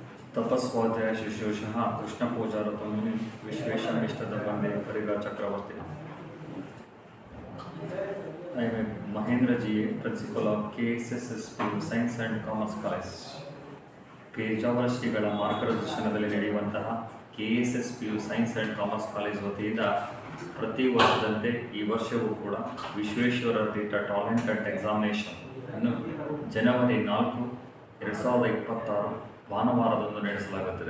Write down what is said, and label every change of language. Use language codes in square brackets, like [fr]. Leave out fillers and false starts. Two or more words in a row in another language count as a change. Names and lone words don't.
[sa] ತಪಸ್ವಾಧ್ಯಾಯ ಶಿಶುಷಃ ಕೃಷ್ಣ ಪೂಜಾರತ ಮುನಿ ವಿಶ್ವೇಶಮಿಷ್ಟದ ಬಂದೆ ಪರಿಗ ಚಕ್ರವರ್ತಿ. [en] I am Mahendra G, Principal of KSSSP Science and Commerce College. [kn] ಪೇಜಾವರ ಶ್ರೀಗಳ ಮಾರ್ಗದರ್ಶನದಲ್ಲಿ ನಡೆಯುವಂತಹ KSSPU ಸೈನ್ಸ್ ಆ್ಯಂಡ್ ಕಾಮರ್ಸ್ ಕಾಲೇಜ್ ವತಿಯಿಂದ ಪ್ರತಿ ವರ್ಷದಂತೆ ಈ ವರ್ಷವೂ ಕೂಡ ವಿಶ್ವೇಶ್ವರ ತೀರ್ಥ ಟಾಲೆಂಟ್ ಅಂಡ್ ಎಕ್ಸಾಮಿನೇಷನ್ ಅನ್ನು ಜನವರಿ 4, 2026 ಭಾನುವಾರದಂದು ನಡೆಸಲಾಗುತ್ತದೆ.